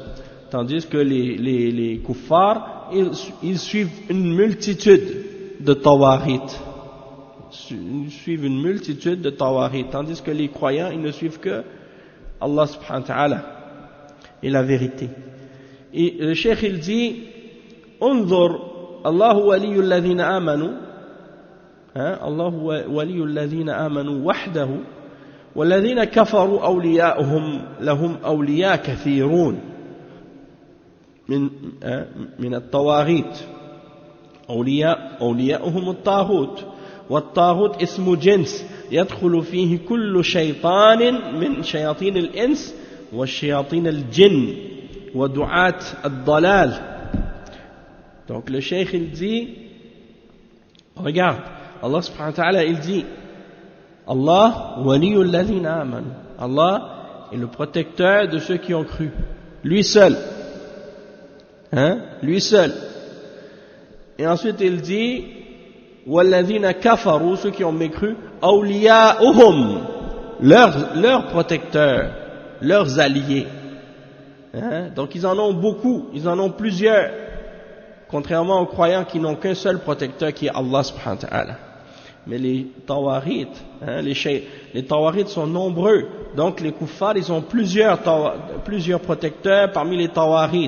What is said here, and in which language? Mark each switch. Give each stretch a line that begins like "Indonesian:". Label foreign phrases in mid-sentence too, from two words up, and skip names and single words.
French: Tandis que les kuffars, ils suivent une multitude de tawaghit. Ils suivent une multitude de tawarit, tandis que les croyants, ils ne suivent que
Arabic: الله سبحانه وتعالى
French: et la vérité. Et le cheikh il dit
Arabic: انظر الله ولي الذين آمنوا الله ولي الذين آمنوا وحده والذين كفروا أولياؤهم لهم أولياء كثيرون من الطواغيت أولياؤهم الطاغوت والطاغوت اسم جنس يدخل فيه كل شيطان من شياطين الإنس والشياطين الجن ودعاة الضلال.
French: Donc le cheikh il dit, regarde,
Arabic: الله سبحانه وتعالى
French: il dit,
Arabic: الله ولي الذين آمنوا.
French: Allah est le protecteur de ceux qui ont cru. Lui seul. Lui seul. Et ensuite il dit
Arabic: والذين كفروا,
French: ceux qui ont mécru, awliya'uhum, leurs protecteurs, leurs alliés. Donc ils en ont beaucoup, ils en ont plusieurs, contrairement aux croyants qui n'ont qu'un seul protecteur qui est
Arabic: الله سبحانه وتعالى.
French: Mais les tawarit, les tawarit sont nombreux, donc les kuffars ils ont plusieurs protecteurs parmi les tawarit.